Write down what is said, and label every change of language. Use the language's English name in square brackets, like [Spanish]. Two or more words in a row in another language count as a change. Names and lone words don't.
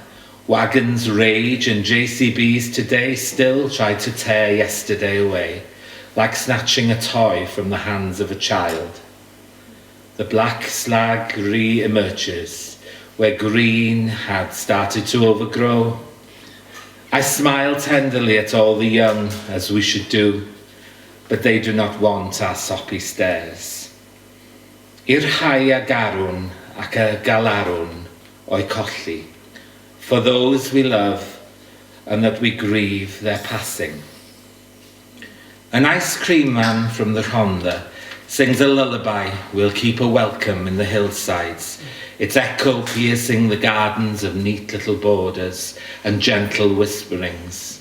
[English] Wagons rage and JCBs today still try to tear yesterday away, like snatching a toy from the hands of a child. The black slag re-emerges, where green had started to overgrow. I smile tenderly at all the young, as we should do, but they do not want our soppy stares. [Welsh] I'r rhai a garwn ac a galarwn o'i colli, [English] for those we love and that we grieve their passing. An ice cream man from the Rhondda sings a lullaby we'll keep a welcome in the hillsides, its echo piercing the gardens of neat little borders and gentle whisperings.